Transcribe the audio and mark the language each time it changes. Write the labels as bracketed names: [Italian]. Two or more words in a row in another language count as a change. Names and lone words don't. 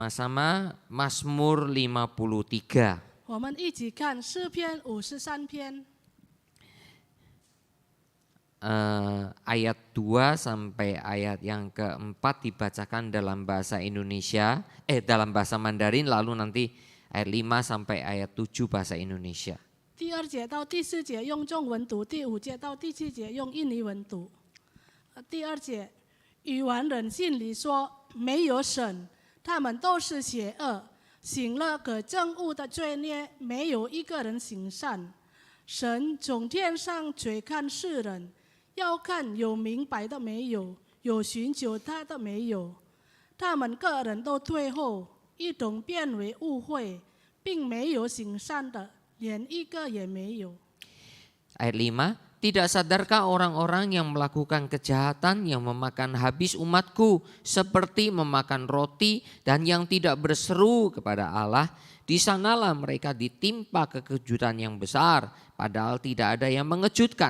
[Indonesian] Sama-sama Mazmur 53. [Chinese] 我们一起看诗篇53篇 [Indonesian] Ayat 2 sampai ayat yang keempat dibacakan dalam bahasa Indonesia, dalam bahasa Mandarin, lalu nanti ayat 5 sampai ayat 7 bahasa Indonesia. [Chinese] 第2节到第4节用中文读，第5节到第7节用印尼文读。第2节，愚顽人心里说没有神，他们都是邪恶，行了可憎恶的罪孽，没有一个人行善。神从天上垂看世人，要看有明白的没有，有寻求他的没有。他们个人都退后，一同变为污秽，并没有行善的，连一个也没有。 [Indonesian] Ayat 5, tidak sadarkah orang-orang yang melakukan kejahatan yang memakan habis umatku seperti memakan roti dan yang tidak berseru kepada Allah? Di sanalah mereka ditimpa kekejutan yang besar, padahal tidak ada yang mengejutkan.